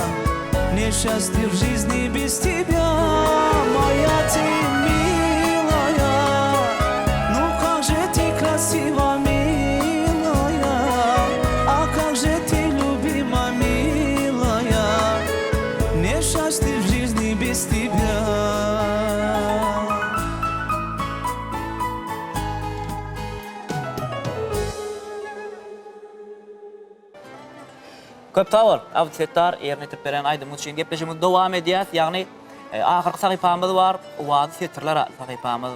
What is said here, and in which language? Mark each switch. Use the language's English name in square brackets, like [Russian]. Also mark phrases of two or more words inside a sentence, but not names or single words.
[Russian] Несчастлив в жизни без тебя, моя ты милая. Ну как же ты красива, милая, а как же ты любима, милая. Несчастлив в жизни без тебя. [Turkmen] Köp tawar, awsettar ýerine ýetip beren aýdym üçin gepleşigimiz dowam edýär. Ýagny ahyrky sahypamyz bar, owady setirler sahypamyz.